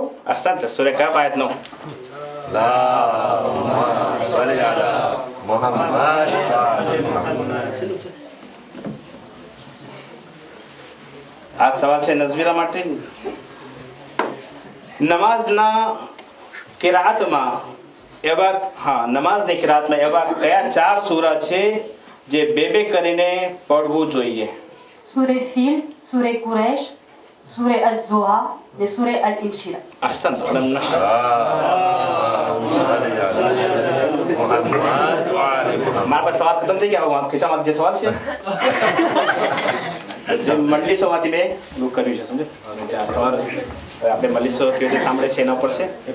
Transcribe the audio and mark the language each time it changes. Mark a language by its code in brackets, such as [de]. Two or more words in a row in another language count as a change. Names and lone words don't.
[gu] અહસંત. સૂરે કહફ આયત 9. આ સવાલ છે નઝવીરા માટે. નમાઝની કિરાતમાં એવા કયા 4 સૂરા છે જે બે કરીને પડવું જોઈએ? [ar] سورة الفيل، سورة قريش، سورة الزوها، سورة الإنشراح. أحسنت. [gu] મારા પાસે સવાલ ખતમ થઈ ગયા. ખીચામાં જે સવાલ છે જે મજલિસોમાંથી મેં બુક કર્યું છે સમજો. આ સવાલ આપણે મજલિસો કેવી રીતે સાંભળે છે એના ઉપર છે.